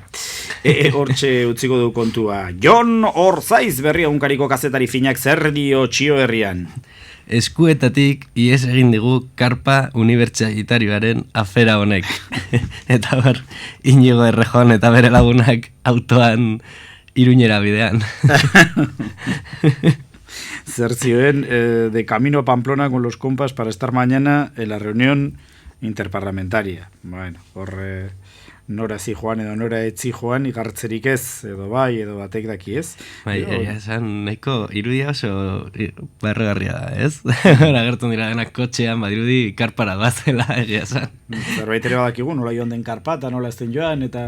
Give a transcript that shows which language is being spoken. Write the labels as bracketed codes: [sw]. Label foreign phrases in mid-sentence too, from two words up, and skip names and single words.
[eu] Hortxe utziko du kontua. Jon Orzaiz berri egunkariko kazetari finak zer dio txio herrian. Eskuetatik ies egin digu karpa unibertsitarioaren afera honek. Eta hor, Inigo Errejon eta bere lagunak autoan Iruñera bidean. Zer zioen, [es] de camino a Pamplona con los compas para estar mañana en la reunión interparlamentaria. [eu] Bueno, nora zijoan edo nora etzi joan, igartzerik ez, edo bai, edo batek daki ez. Bai, esan, nahiko irudia oso barregarria da, ez? Agertzen dira denak kotxean, badirudi karpara bazela, egia esan. Zerbait ere badakigu, nola joan den karpata, nola ezten joan, eta...